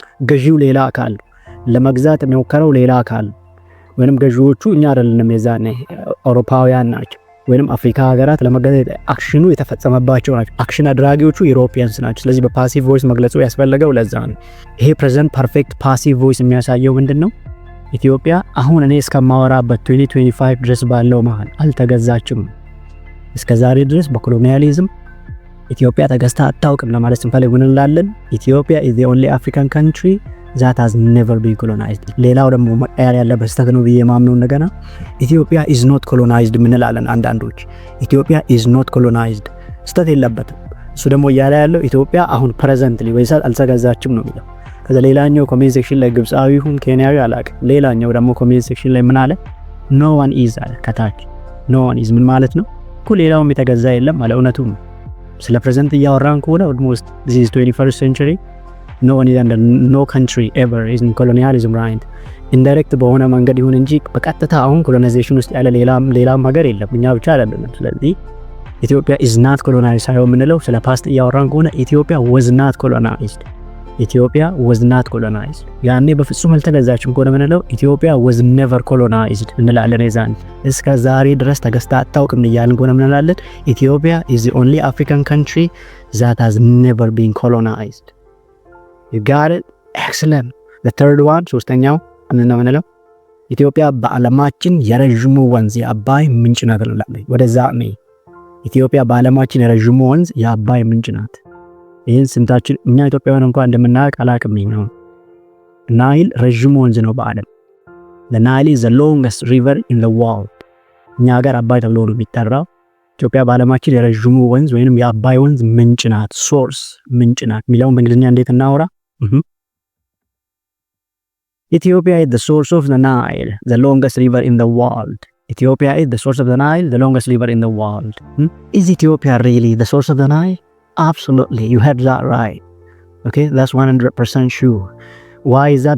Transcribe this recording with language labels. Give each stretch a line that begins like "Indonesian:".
Amharic: ገዢው ሌላ አካል ለመግዛት የሚሞክረው ሌላ አካል ወይንም ገዢዎቹ እኛ አይደለንም የዛኔ አውሮፓውያን ናቸው ወይንም አፍሪካ ሀገራት ለመገዛት አክሽኑ የተፈጸመባቸው ናቸው። አክሽን አድራጊዎቹ ዩሮፒያንስ ናቸው። ስለዚህ በፓሲቭ ቮይስ መግለጹ ያስፈልገው ለዛ ነው። ይሄ ፕሬዘንት ፐርፌክት ፓሲቭ ቮይስ የሚያሳየው ምንድነው? ኢትዮጵያ አሁን እኔ እስከማወራበት 2025 ድረስ ባለው መሃል አልተገዛችም። እስከዛሬ ድረስ በኮሎኒያሊዝም ኢትዮጵያ ተገዝታ አታውቅም ለማለት ስንፈልግ ምን እንላለን?
English: ኢትዮጵያ is the only African country that has never been colonized.
Amharic: ሌላው ደግሞ መቀየር ያለበት ስህተት ነው ብዬ ማምነው እንደገና ኢትዮጵያ
English: is not colonized
Amharic: ምንላለን አንዳንዶች። ኢትዮጵያ is not colonized ስህተት የለበትም። እሱ ደግሞ እያለ ያለው ኢትዮጵያ አሁን ፕሬዘንትሊ ወይስ አልተገዛችም ነው የሚለው። ከዛ ሌላኛው ኮሜንት ሴክሽን ላይ ግብፃዊ ሁን ኬንያዊ አላውቅም። ሌላኛው ደግሞ ኮሜንት ሴክሽን ላይ ምን አለ?
English: no one is
Amharic: አለ ከታች።
English: no one is
Amharic: ምን ማለት ነው? እኮ ሌላውም የተገዛ የለም አለ። እውነቱ ነው። ስለ ፕሬዘንት እያወራን ከሆነ
English: almost this is 21st century no one is under no country ever is in colonialism, right?
Amharic: indirect በሆነ መንገድ ይሁን እንጂ በቀጥታ አሁን ኮሎናይዜሽን ውስጥ ያለ ሌላም ሀገር የለም። እኛ ብቻ አይደለም። ስለዚህ ኢትዮጵያ
English: is not colonized
Amharic: ሳይሆን ምንለው ስለ ፓስት እያወራን ከሆነ ኢትዮጵያ
English: was not colonized.
Amharic: ኢትዮጵያ
English: was not colonized
Amharic: ያኔ በፍጹም አልተገዛችም ከሆነ ምንለው ኢትዮጵያ
English: was never colonized
Amharic: እንላለን። የዛን እስከ ዛሬ ድረስ ተገዝታ አታውቅም እያልን ከሆነ ምንላለን?
English: ኢትዮጵያ is the only African country that has never been colonized. You got it? Excellent. The third one,
Amharic: ሶስተኛው ምንለው? ኢትዮጵያ በዓለማችን የረጅሙ ወንዝ የአባይ ምንጭ ናት እንላለን። ወደዛ ነው ኢትዮጵያ በዓለማችን የረጅሙ ወንዝ የአባይ ምንጭ ናት። ይሄን ስንታችን እኛ ኢትዮጵያውያን እንኳን እንደምናውቅ አላቅም ነው። ናይል ረጅሙ ወንዝ ነው በዓለም።
English: The Nile is the longest river in the world.
Amharic: እኛ ሀገር አባይ ተብሎ ነው የሚጠራው። ኢትዮጵያ በዓለማችን የረጅሙ ወንዝ ወይንም የአባይ ወንዝ ምንጭ ናት። ሶርስ ምንጭ ናት የሚለውን በእንግሊዝኛ እንዴት እናውራ?
English: Ethiopia is the source of the Nile, the longest river in the world. Ethiopia is the source of the Nile, the longest river in the world. Is Ethiopia really the source of the Nile? Absolutely, you heard that right. Okay, that's 100% sure. Why is that?